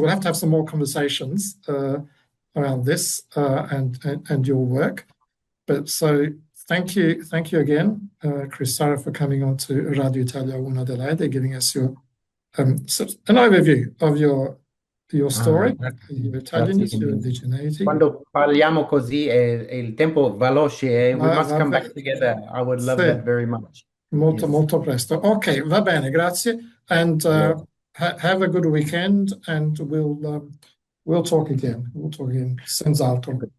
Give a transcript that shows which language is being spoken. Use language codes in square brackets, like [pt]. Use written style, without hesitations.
[en] We'll have to have some more conversations around this and your work. But so thank you again, Chris, Sarra, for coming on to Radio Italia in Adelaide, giving us your an overview of your story, your Italianness, your indigeneity. [it] Quando parliamo così e il tempo veloce e [en] we must come back together. I would love that very much. [it] Molto presto. Ok, va bene, grazie. [en] And have a good weekend, and we'll talk again. We'll talk again senz'altro.